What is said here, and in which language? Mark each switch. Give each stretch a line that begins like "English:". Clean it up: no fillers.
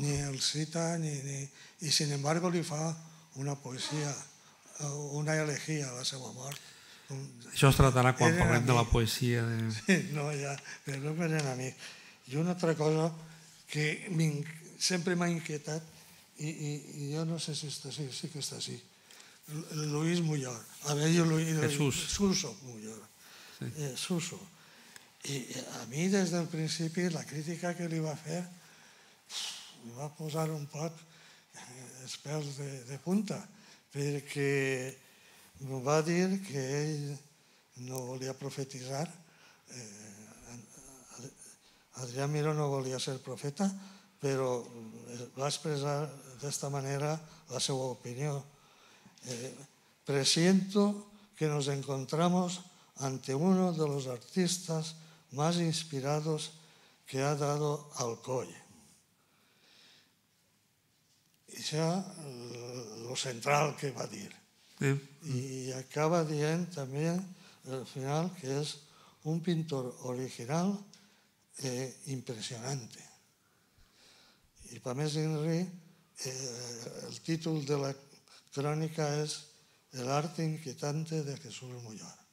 Spanish: Ni el cita, y sin embargo le fa una poesía, una elegía
Catalan: a la seva mort. Això es tratarà quan parlem de la poesia. Sí, no, ja, però no eren amics. I una altra cosa que sempre m'ha inquietat, i jo no sé si està així, sí que està així, Luis Muyor. Suso Muyor. Suso. I a mi des del principi la crítica que li va fer em va posar un poc els pèls de punta, perquè em va dir que ell no volia profetitzar, Adrià Miró no volia ser profeta, però va expressar d'esta manera la seva opinió.
Spanish: Presiento que nos encontramos ante uno de los artistas más inspirados que ha dado Alcoy.
Catalan: I això és lo central que va dir. I acaba dient també al final que és un pintor original impressionante. I per més d'inri, el títol de la crònica és
Spanish: El arte inquietante de Jesús Muyor.